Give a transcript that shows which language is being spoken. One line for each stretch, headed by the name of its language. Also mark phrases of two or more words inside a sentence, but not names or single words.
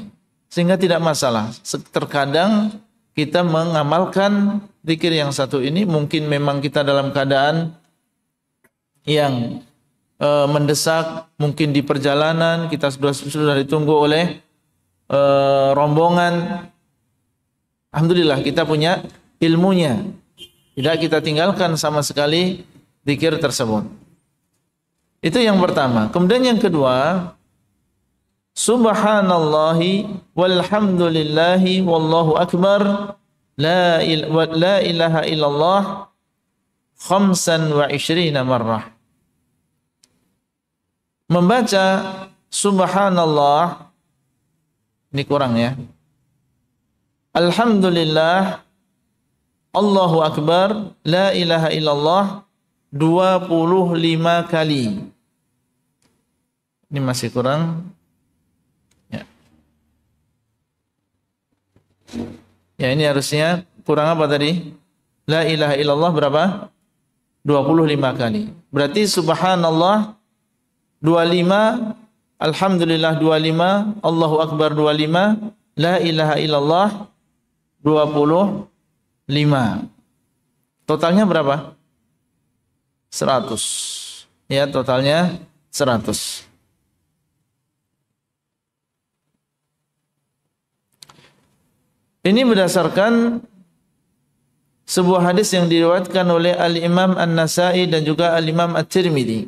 Indonesian: Sehingga tidak masalah. Terkadang kita mengamalkan zikir yang satu ini, mungkin memang kita dalam keadaan yang mendesak, mungkin di perjalanan, kita sudah ditunggu oleh rombongan. Alhamdulillah kita punya ilmunya. Tidak kita tinggalkan sama sekali zikir tersebut. Itu yang pertama. Kemudian yang kedua,
Arabic: سبحان الله والحمد لله والله أكبر لا إله إلا الله 25 مرة.
Indonesian: Membaca subhanallah, ini kurang ya.
Arabic: الحمد لله، الله أكبر، لا إله إلا الله 25 kali.
Indonesian: Ini masih kurang. Ya. Ya, ini harusnya kurang apa tadi?
Arabic: لا إله إلا الله berapa?
Indonesian: 25 kali.
Arabic: Berarti سبحان الله 25، الحمد لله 25، الله أكبر 25، لا إله إلا الله 25.
Indonesian: Totalnya berapa? 100. Ya, totalnya 100. Ini berdasarkan sebuah hadis yang diriwayatkan oleh Al-Imam An-Nasa'i dan juga Al-Imam At-Tirmidzi.